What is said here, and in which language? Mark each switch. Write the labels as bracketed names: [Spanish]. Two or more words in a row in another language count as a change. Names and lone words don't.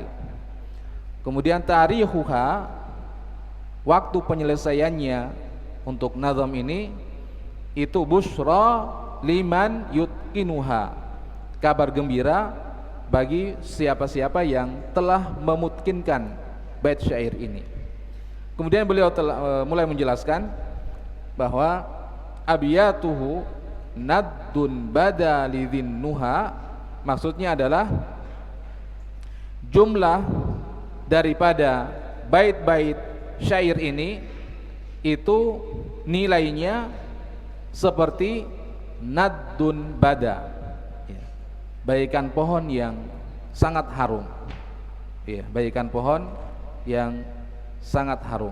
[Indonesian] Kemudian tarikhuha, waktu penyelesaiannya untuk nazam ini itu [Arabic] بشرى لمن يتقنها, [Indonesian] kabar gembira bagi siapa-siapa yang telah memutkinkan bait syair ini. Kemudian beliau mulai menjelaskan bahwa [Arabic] أبياته ند بدا لذي النهى, [Indonesian] maksudnya adalah jumlah daripada bait-bait syair ini itu nilainya seperti [Arabic] ند بدا, [Indonesian] ya, bagaikan pohon yang sangat harum, ya, bagaikan pohon yang sangat harum.